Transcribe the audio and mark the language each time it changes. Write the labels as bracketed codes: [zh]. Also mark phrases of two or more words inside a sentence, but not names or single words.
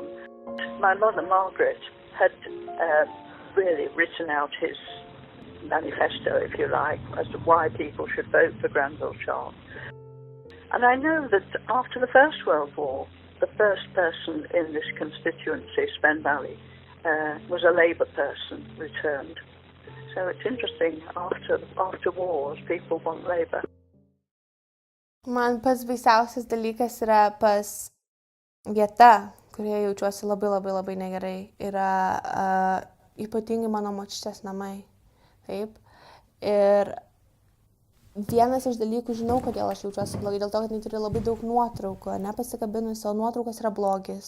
[en] My mother, Margaret, had really written out his manifesto, if you like, as to why people should vote for Granville Sharp. And I know that after the First World War, the first person in this constituency, Spen Valley, was a Labour person returned. So it's interesting, after wars, people want Labour. [lt] Man pas baisiausias dalykas yra pas vieta, kurioje jaučiuosi labai negerai, yra ypatingai mano močiutės namai. Taip. Ir vienas iš dalykų, žinau, kodėl aš jaučiuosi blogai, dėl to, kad neturiu labai daug nuotraukų, nepasikabinus, o nuotraukas yra blogis.